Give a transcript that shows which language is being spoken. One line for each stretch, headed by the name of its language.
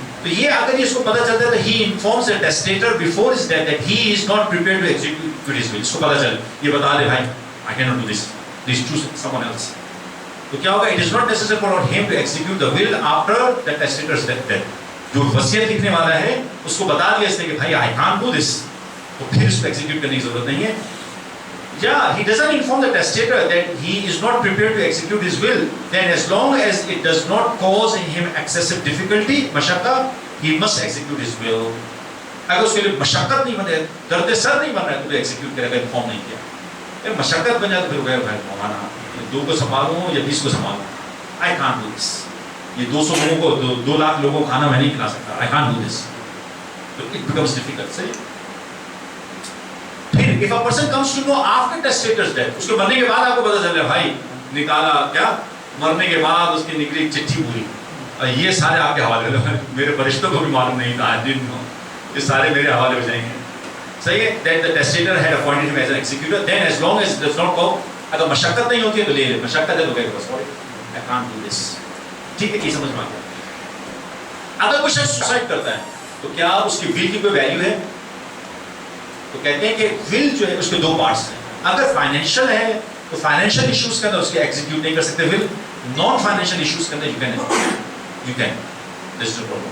Urdu: تو یہ اگر اس کو پتا چلتا ہے تو
English: he informs the testator before his death that he is not prepared to execute his will.
Urdu: اس کو پتا چل, یہ بتا دے بھائی
English: I cannot do this, please choose someone else.
Urdu: تو کیا ہوگا,
English: it is not necessary for him to execute the will after the testator's death.
Urdu: جو وصیت لکھنے والا ہے اس کو بتا دیا اس نے کہ بھائی
English: I can't do this,
Urdu: تو پھر اس کو ایگزیکیوٹ کرنے کی ضرورت نہیں ہے.
English: Yeah, he doesn't inform the testator that he is not prepared to execute his will, then as long as it does not cause him excessive difficulty, mashaqqa, he must execute his will.
Urdu: اگر اس کے لیے مشقت نہیں بنے, درد سر نہیں بن رہا ہے تو ایگزیکیوٹ کرے گا, انفارم نہیں کیا. اگر مشقت بن جائے تو پھر بھائی مولانا 2 کو سنبھالوں یا 20 کو سنبھالوں,
English: I can't do this.
Urdu: یہ 200 لوگوں کو 2 لاکھ لوگوں کو کھانا میں نہیں کھلا سکتا,
English: I can't do this. So it becomes difficult.
Urdu: صحیح. پھر
English: if a person comes to know after testator's death,
Urdu: اس کے مرنے کے بعد آپ کو پتا چل رہا ہے بھائی نکالا کیا, مرنے کے بعد اس کی نکلی چٹھی پوری, یہ سارے آپ کے حوالے ہو, میرے فرشتوں کو بھی معلوم نہیں تھا, یہ سارے میرے حوالے ہو جائیں گے. صحیح ہے.
English: That the testator had appointed him as an executor, then as long as it does not go,
Urdu: اگر مشقت نہیں ہوتی ہے تو لے لے, مشقت ہے تو کہے گا
English: sorry I can't do this.
Urdu: ٹھیک ہے, یہ سمجھ میں آ گیا. اگر کوئی شخص سوسائڈ کرتا ہے تو کیا اس کی ول کی کوئی ویلیو ہے؟ تو کہتے ہیں کہ ول جو ہے اس کے 2 پارٹس ہیں. اگر فائنینشیل ہے تو فائنینشیل ایشوز کے اندر اس کے ایگزیکیوٹ نہیں کر سکتے ول, نان فائنینشیل ایشوز کے اندر you can this is problem.